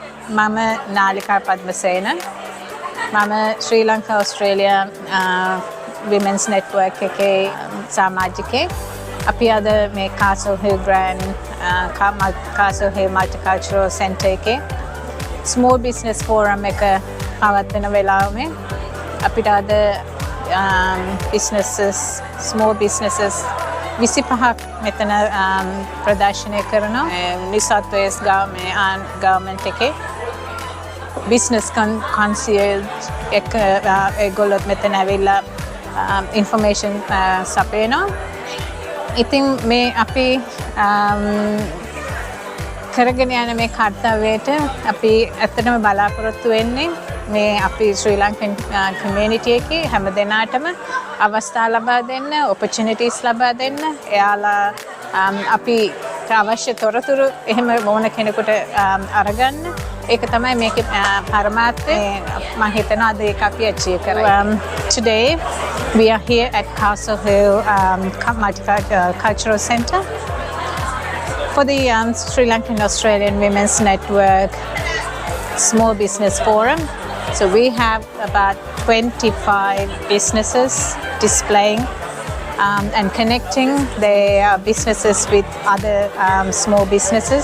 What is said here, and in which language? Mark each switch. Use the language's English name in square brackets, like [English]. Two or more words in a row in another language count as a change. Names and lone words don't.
[Sinhala] මම නාලිකා පද්මසේන මම ශ්‍රී ලංකා ඔස්ට්‍රේලියා Women's Network එකේ සමාජිකයෙක්. අපි අද මේ Castle Hill Grand Castle Hill Multicultural Centre එකේ Small Business Forum එක පවත්වන වෙලාවෙ අපිට අද [English] small businesses [Sinhala] 25ක් මෙතන ප්‍රදර්ශනය කරනවා. New South Wales government එකේ [English] business concierge [Sinhala] එක ඒගොල්ලෝ මෙතන ඇවිල්ලා information සපයනවා. ඉතින් මේ අපි කරගෙන යන මේ කාර්යයට අපි ඇත්තටම බලාපොරොත්තු වෙන්නේ මේ අපි ශ්‍රී ලංකන් community එකේ හැම දෙනාටම අවස්ථා ලබා දෙන්න, opportunities ලබා දෙන්න. එයාලා අපි අවශ්‍ය තොරතුරු එහෙම මොන කෙනෙකුට අරගන්න. ඒක තමයි මේකේ පරමාර්ථය. මම හිතනවා අද ඒක අපි achieve කරා. [English] Today we are here at Castle Hill Multicultural Centre for the Sri Lankan Australian Women's Network Small Business Forum. So we have about 25 businesses displaying and connecting their businesses with other small businesses.